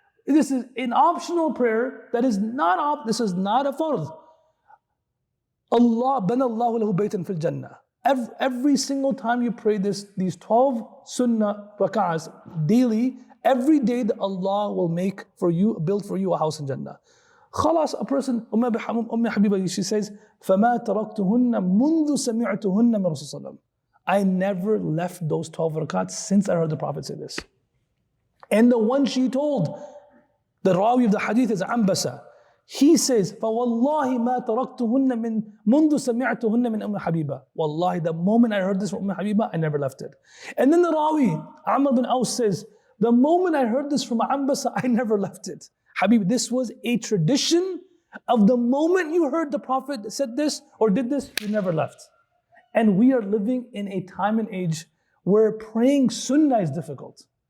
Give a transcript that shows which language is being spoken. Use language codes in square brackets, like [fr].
[en] This is an optional prayer that is not this is not a fard. [ar] Allah banallahu lahu baytan fil jannah. [en] Every single time you pray these 12 sunnah rak'ahs daily, every day that Allah will build for you a house in Jannah. [ar] Khalas, [en] a person, Habiba, she says, [ar] فَمَا تَرَكْتُهُنَّ مُنْذُ سَمِعْتُهُنَّ مِنْ رَسُولِ اللَّهِ. [en] I never left those 12 rak'ahs since I heard the Prophet say this. And the one she told, the Rawi of the hadith is Ambasa. He says, [ar] فَوَاللَّهِ مَا تَرَكْتُهُنَّ مُنْذُ سَمِعْتُهُنَّ مِنْ Habiba. [en] Wallahi, the moment I heard this from Habiba, I never left it. And then the Rawi, Amr bin Aus says, the moment I heard this from Ambasa, I never left it. Habib, this was a tradition of the moment you heard the Prophet said this or did this, you never left. And we are living in a time and age where praying sunnah is difficult.